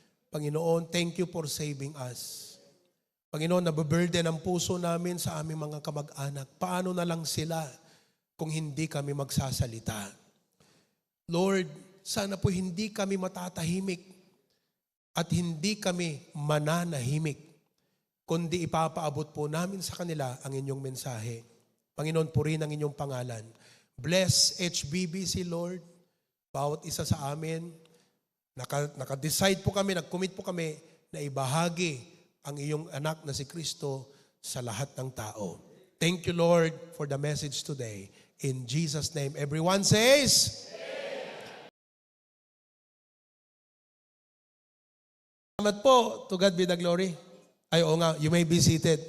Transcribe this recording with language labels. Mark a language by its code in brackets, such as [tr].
[en] Panginoon, thank you for saving us. [tl] Panginoon, nababurden ang puso namin sa aming mga kamag-anak. Paano na lang sila kung hindi kami magsasalita? Lord, sana po hindi kami matatahimik at hindi kami mananahimik, kundi ipapaabot po namin sa kanila ang inyong mensahe. Panginoon, purihin ang inyong pangalan. [en] Bless HBBC, Lord. [tl] Bawat isa sa amin, naka-decide po kami, nag-commit po kami na ibahagi ang iyong anak na si Kristo sa lahat ng tao. [en] Thank you, Lord, for the message today. In Jesus' name, everyone says, [tl] salamat po. [en] To God be the glory. [tl] Ay, oo nga, [en] you may be seated.